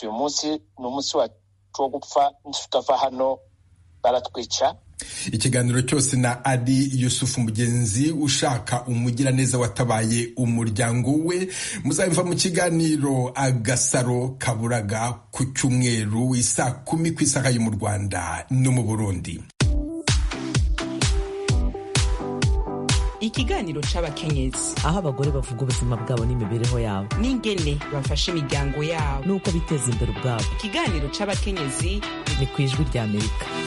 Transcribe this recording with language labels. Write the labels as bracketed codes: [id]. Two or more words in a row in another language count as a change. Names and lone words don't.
[rw] Uyu munsi ni umunsi wacu wo gupfa, tutava hano baratwica. Ikiganiro cyose na Ali Yusufu Mugenzi ushaka umugiraneza watabaye umuryango we. Muzabimva mu kiganiro Agasaro Kaburaga ku cyumweru isa 10 ku isaha yo mu Rwanda no mu Burundi. [rn] Ikiganiro c'abakenyezi, aho abagore bavuga ubuzima bwabo n'imibereho yabo, n'ingene bafasha imiryango yabo, nuko biteza imbere ubwabo. Ikiganiro c'abakenyezi ni ku Ijwi ry'Amerika.